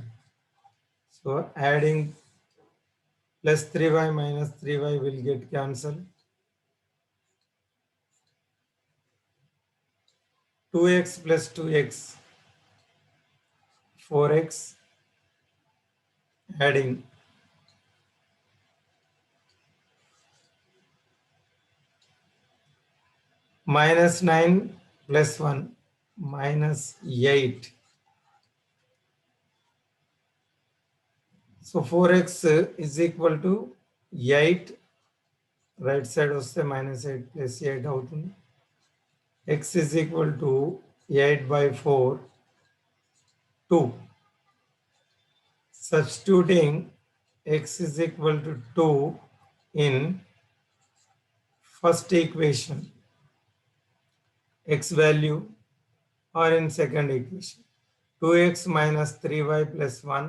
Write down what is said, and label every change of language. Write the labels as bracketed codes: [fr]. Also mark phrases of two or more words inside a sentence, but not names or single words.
[en] So adding plus 3y minus 3y will get cancelled. 2x plus 2x, 4x, adding minus 9 plus 1 minus 8. So 4x is equal to 8. Right side వస్తే minus 8 plus 8 అవుతుంది. X is equal to 8 by 4, 2. Substituting x is equal to 2 in first equation, x value, or in second equation, 2x minus 3y plus 1.